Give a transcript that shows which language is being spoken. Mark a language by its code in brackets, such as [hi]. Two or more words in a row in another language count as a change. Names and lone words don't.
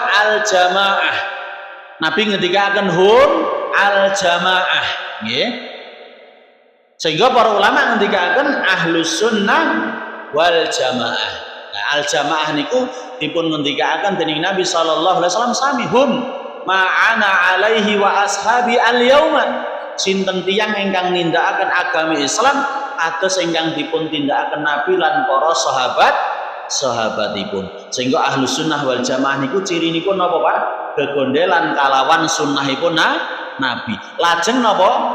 [ar] الجماعة. [jv] Nabi ngendikaken [ar] هم الجماعة, [jv] nggih. Sehingga para ulama ngendikaken [ar] أهل السنة والجماعة. [jv] Nah, [ar] الجماعة [jv] niku dipun ngendikaken dening Nabi [ar] صلى الله عليه وسلم [jv] sami [ar] هم ما أنا عليه وأصحابي اليوم. [jv] Sinten tiyang ingkang nindakaken agami Islam atus ingkang dipun tindakaken Nabi lan para sahabatipun. Sehingga [ar] أهل السنة والجماعة [jv] niku cirinipun napa Pak? Gegondelan kalawan sunnahipun Nabi. Lajeng napa?